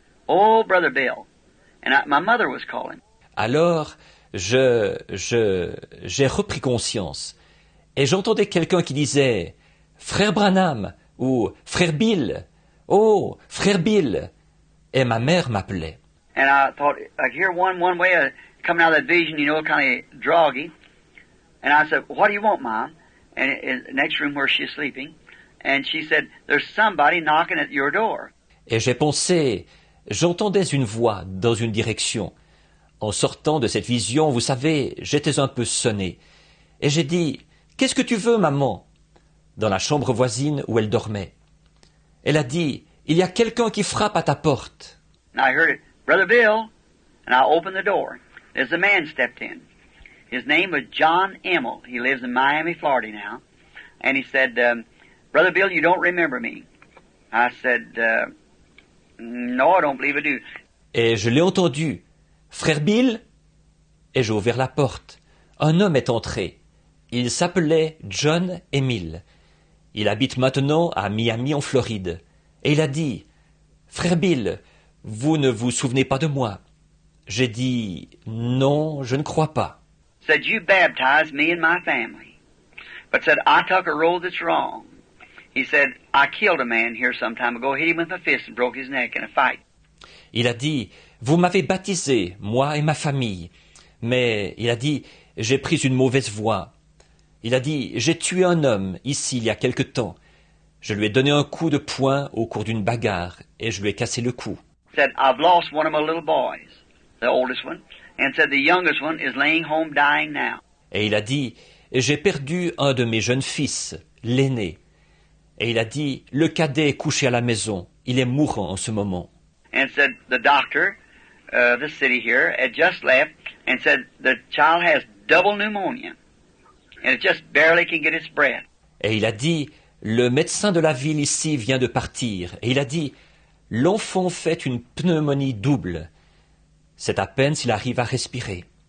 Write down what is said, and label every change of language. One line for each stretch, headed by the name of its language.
English: Oh, Brother Bill. And my mother was calling.
French: Alors, j'ai repris conscience, et j'entendais quelqu'un qui disait « Frère Branham » ou « Frère Bill »« Oh, Frère Bill » et ma mère m'appelait.
English: And I thought, I could hear one way coming out of that vision, kind of droggy. And I said, "What do you want, Mom?" And in the next room where she's sleeping. And she said, "There's somebody knocking at your door."
French: Et j'ai pensé, j'entendais une voix dans une direction. En sortant de cette vision, vous savez, j'étais un peu sonné. Et j'ai dit, « Qu'est-ce que tu veux, maman ?» dans la chambre voisine où elle dormait. Elle a dit, « Il y a quelqu'un qui frappe à ta porte. »
English: And I heard it, "Brother Bill." And I opened the door. There's a man stepped in. His name was John Emmel. He lives in Miami, Florida now. And he said, "Brother Bill, you don't remember me." I said, "No, I don't believe I do."
French: Et je l'ai entendu. « Frère Bill ?» Et j'ai ouvert la porte. Un homme est entré. Il s'appelait John Emil. Il habite maintenant à Miami en Floride. Et il a dit, « Frère Bill, vous ne vous souvenez pas de moi ?» J'ai dit, « Non, je ne crois pas. »
English: Said, "You baptized me and my family." But said, "I took a road that's wrong." He said, "I killed a man here some time ago, hit him with a fist and broke his neck in a fight."
French: Il a dit, « Vous m'avez baptisé, moi et ma famille. » Mais il a dit, « J'ai pris une mauvaise voie. Il a dit, j'ai tué un homme ici il y a quelque temps. Je lui ai donné un coup de poing au cours d'une bagarre et je lui ai cassé le cou.
English: Said, I've lost one of my little boys, the oldest one, and said the youngest one is laying home dying now.
French: Et il a dit, j'ai perdu un de mes jeunes fils, l'aîné. Et il a dit, le cadet est couché à la maison, il est mourant en ce moment.
English: And said the doctor, the city here, had just left and said the child has double pneumonia. And it just barely can get its breath.
French: Et il a dit, le médecin de la ville ici vient de partir. Et il a dit, l'enfant fait une pneumonie double. C'est à peine s'il arrive à respirer.